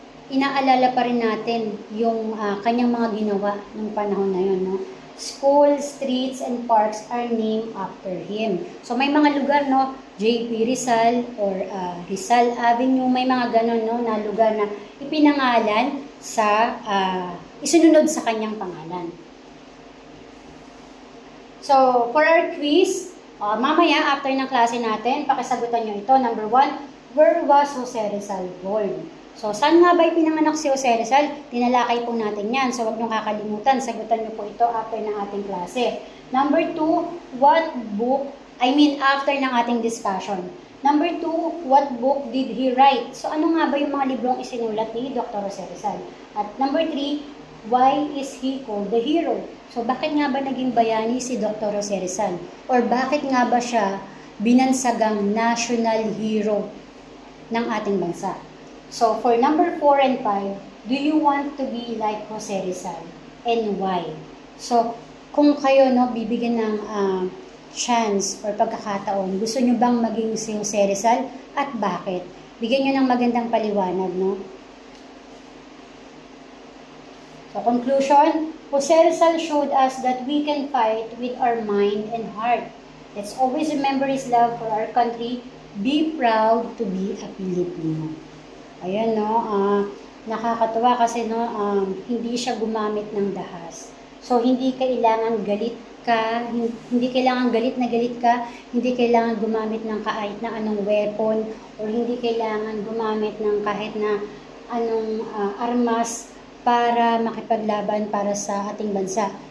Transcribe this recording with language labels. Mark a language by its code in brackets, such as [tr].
[tl] inaalala pa rin natin yung kanyang mga ginawa ng panahon na yun, no? [en] Schools, streets, and parks are named after him. [tl] So, may mga lugar, no? J.P. Rizal or Rizal Avenue, may mga ganon, no, na lugar na ipinangalan sa, isunod sa kanyang pangalan. So, for our quiz, mamaya, after ng klase natin, pakisagutan nyo ito. [en] Number 1, where was Jose Rizal born? [tl] So, saan nga ba ipinanganak si Jose Rizal? Tinalakay po natin yan. So, huwag niyong kakalimutan. Sagutan niyo po ito after ng ating klase. [en] Number 2, what book, after ng ating discussion. Number 2, what book did he write? [tl] So, ano nga ba yung mga librong isinulat ni Dr. Jose Rizal? [en] At number 3, why is he called the hero? [tl] So, bakit nga ba naging bayani si Dr. Jose Rizal? Or bakit nga ba siya binansagang national hero ng ating bansa? [en] So, for number 4 and 5, do you want to be like Jose Rizal? And why? [tl] So, kung kayo, no, bibigyan ng chance or pagkakataon, gusto nyo bang maging si Jose Rizal? At bakit? Bigyan nyo ng magandang paliwanag, no? [en] So, conclusion, Jose Rizal showed us that we can fight with our mind and heart. Let's always remember his love for our country. Be proud to be a Filipino. [tl] Ayan, no, nakakatuwa kasi, no, hindi siya gumamit ng dahas. So, hindi kailangan galit ka, hindi kailangan galit ka, hindi kailangan gumamit ng kahit na anong weapon, or hindi kailangan gumamit ng kahit na anong armas para makipaglaban para sa ating bansa.